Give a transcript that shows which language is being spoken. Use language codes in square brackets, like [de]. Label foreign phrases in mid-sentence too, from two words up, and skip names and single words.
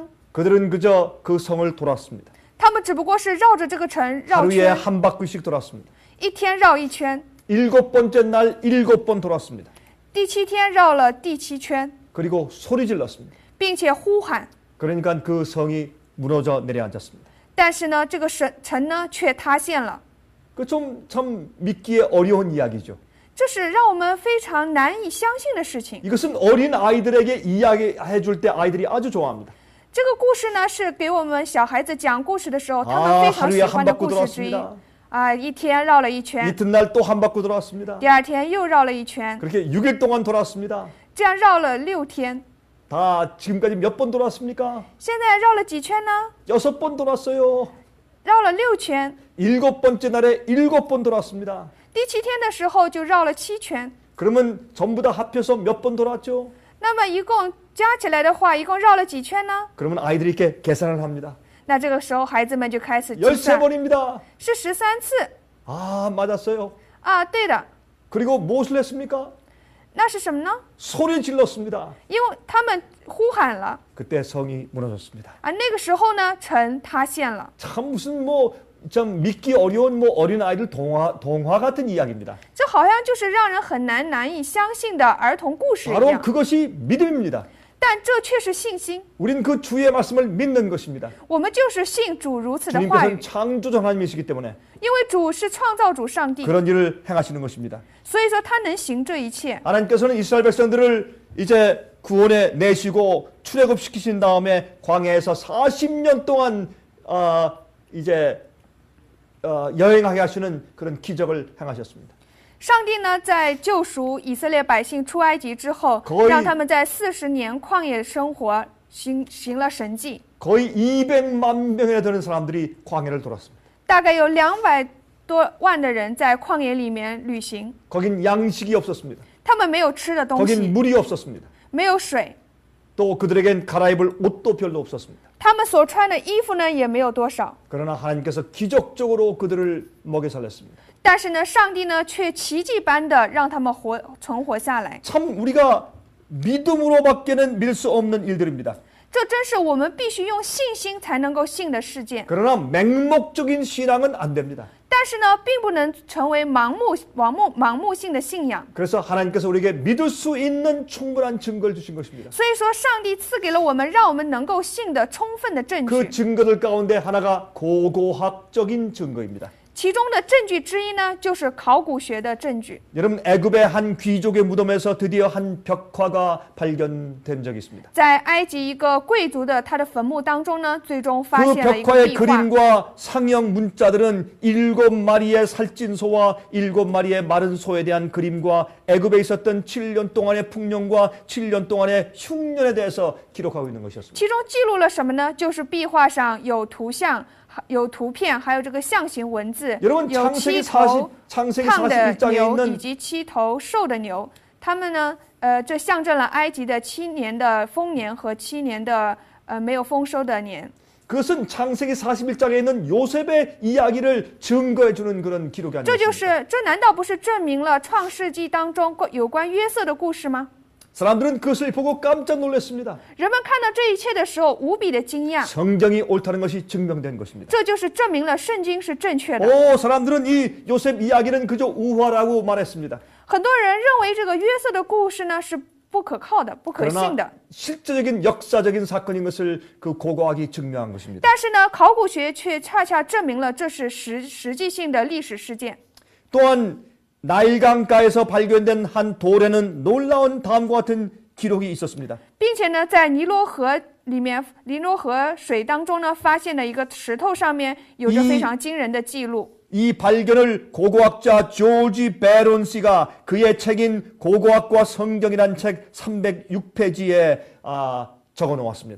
[ko] 그들은 그저 그 성을 돌았습니다. [zh] 他们只不过是绕着这个城绕 [ko] 하루에 [zh] 圈， [ko] 한 바퀴씩 돌았습니다. [zh] 一天绕一圈， [ko] 7번째 날 7번 돌았습니다. [zh] 第7天绕了第7圈， [ko] 그리고 소리 질렀습니다. [zh] 并且呼喊。 [ko] 그러니까 그 성이 무너져 내려앉았습니다. [zh] 但是呢，这个城呢却塌陷了， [ko] 그 좀 참 믿기에 어려운 이야기죠. [zh] 这是让我们非常难以相信的事情。 [ko] 이것은 어린 아이들에게 이야기해 줄 때 아이들이 아주 좋아합니다. [zh] 这个故事呢是给我们小孩子讲故事的时候，他们非常喜 [ko] 하루에 [zh] 欢 [ko] 한 [zh] 的 [ko] 바퀴 [zh] 故事之一。 [ko] 돌았습니다. [zh] 一天绕了一圈， [ko] 이튿날 또 한 바퀴 돌았습니다. [zh] 第2天又绕了一圈， [ko] 그렇게 6일 동안 돌았습니다. [zh] 这样绕了6天。 [ko] 다 지금까지 몇 번 돌았습니까? [zh] 现在绕了几圈呢？ [ko] 6번 돌았어요. [zh] 绕了6圈。 [ko] 7번째 날에 7번 돌았습니다. [zh] 第7天的时候就绕了7圈。 [ko] 그러면 전부 다 합해서 몇 번 돌았죠? [zh] 那么一共加起来的话，一共绕了几圈呢？ [ko] 그러면 아이들이 이렇게 계산을 합니다. [zh] 那这个时候孩子们就开始计算， [ko] 13번입니다. [zh] 是13次 [ko] 아, 맞았어요. [zh] 啊，对的。 [ko] 그리고 무엇을 했습니까? [zh] 那是什么呢？ [ko] 소리 질렀습니다. [zh] 因为他们呼喊了 [ko] 그때 성이 무너졌습니다. [zh] 啊，那个时候呢，城塌陷了。 [ko] 참 무슨 좀 믿기 어려운 어린 아이들 동화 같은 이야기입니다. [zh] 这好像就是让人很难以相信的儿童故事一 [ko] 바로 [zh] 样， [ko] 그것이 믿음입니다. [zh] 但这却是信心。 [ko] 우린 그 주의 말씀을 믿는 것입니다. [zh] 我们就是信主如此的话 [ko] 주님께서는 [zh] 语， [ko] 창조주 하나님이시기 때문에 [zh] 因为主是创造主上帝， [ko] 그런 일을 행하시는 것입니다. [zh] 所以说他能行这一切。 [ko] 하나님께서는 이스라엘 백성들을 이제 구원해 내시고 출애굽시키신 다음에 광야에서 40년 동안 이제 여행하게 하시는 그런 기적을 행하셨습니다. [zh] 上帝呢，在救赎以色列百姓出埃及之后 [ko] 거의 ， [zh] 让他们在40年旷野生活，行了神迹， [ko] 거의 200만 명이나 되는 사람들이 광야를 돌았습니다. [zh] 大概有200多万的人在旷野里面旅行， [ko] 거긴 양식이 없었습니다. [zh] 他们没有吃的东 [ko] 거긴 [zh] 西， [ko] 물이 없었습니다. [zh] 没有水， [ko] 또 그들에겐 갈아입을 옷도 별로 없었습니다. [zh] 他们所穿的衣服呢也没有多少。 [ko] 그러나 하나님께서 기적적으로 그들을 먹여 살렸습니다. [zh] 但是呢，上帝呢却奇迹般的让他们存活下来。 [ko] 참 우리가 믿음으로밖에는 믿을 수 없는 일들입니다. [zh] 这真是我们必须用信心才能够信的事件。 [ko] 그러나 맹목적인 신앙은 안 됩니다. [zh] 但是呢，并不能成为盲目性的信仰。 [ko] 그래서 하나님께서 우리에게 믿을 수 있는 충분한 증거를 주신 것입니다. [zh] 所以说，上帝赐给了我们，让我们能够信的充分的证 [ko] 그 [zh] 据。 [ko] 증거들 가운데 하나가 고고학적인 증거입니다. [zh] 其中的证据之一呢，就是考古学的证据。 [ko] 여러분 애굽의 한 귀족의 무덤에서 드디어 한 벽화가 발견된 적이 있습니다. [zh] 在埃及一个贵族的他的坟墓当中呢，最终发 [ko] 그 [zh] 现了一个 [ko] 벽화의 [zh] 壁画。 [ko] 그림과 상형 문자들은 7마리의 살찐 소와 7마리의 마른 소에 대한 그림과 애굽에 있었던 7년 동안의 풍년과 7년 동안의 흉년에 대해서 기록하고 있는 것이었습니다. [zh] 其中记录了什么呢？就是壁画上有图像、有图片，还有这个象形文字， [ko] 여러분 [zh] 有 [ko] 창세기 [zh] 7头 [ko] 창세기 [zh] 胖的 [ko] 41장에 [zh] 牛以 [ko] 있는 [zh] 及7头瘦的牛。他们呢，这象征了埃及的7年的丰年和7年的没有丰收的年。 [ko] 그것은 창세기 41장에 있는 요셉의 이야기를 증거해 주는 그런 기록이 [zh] 这就 [ko] 아니겠습니까? [zh] 是，这难道不是证明了创世纪当中有关约瑟的故事吗？ [ko] 사람들은 그것을 보고 깜짝 놀랐습니다. [zh] 人们看到这一切的时候，无比的惊讶。 [ko] 성경이 옳다는 것이 증명된 것입니다. [zh] 这就是证明了圣经是正确的。 [ko] 오, 사람들은 이 요셉 이야기는 그저 우화라고 말했습니다. [zh] 很多人认为这个约瑟的故事呢是不可靠的、不可信的。 [ko] 그러나 실제적인 역사적인 사건인 것을 그 고고학이 증명한 것입니다. [zh] 但是呢，考古学却恰恰证明了这是实际性的历史事件。 [ko] 또한 나일강가에서 발견된 한 돌에는 놀라운 다음과 같은 기록이 있었습니다. [zh] 并且呢，在尼罗河里面，尼罗河水当中呢，发现了一个石头上面有着非常惊人的记录。 [ko] 이 발견을 고고학자 조지 베론 씨가 그의 책인 고고학과 성경이란 책 306페이지에 적어 놓았습니다.